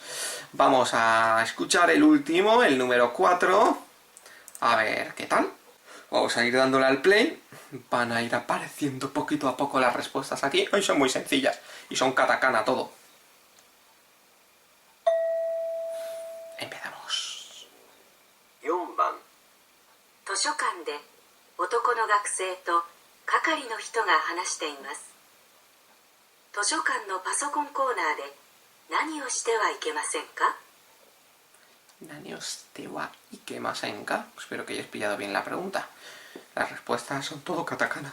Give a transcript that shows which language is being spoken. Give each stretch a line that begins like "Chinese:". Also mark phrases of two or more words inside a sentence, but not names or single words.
Spanish: Vamos a escuchar el último, el número 4. A ver, ¿qué tal? Vamos a ir dándole al play. Van a ir apareciendo poquito a poco las respuestas aquí. Hoy son muy sencillas. Y son katakana todo. Empezamos.
Japanese: 4 番図書館で男の学生と係の人が話しています。図書館のパソコンコーナーで何をしてはいけませんか？何をしてはいけませんか.
Spanish: Espero que hayáis pillado bien la pregunta. Las respuestas son todo katakana.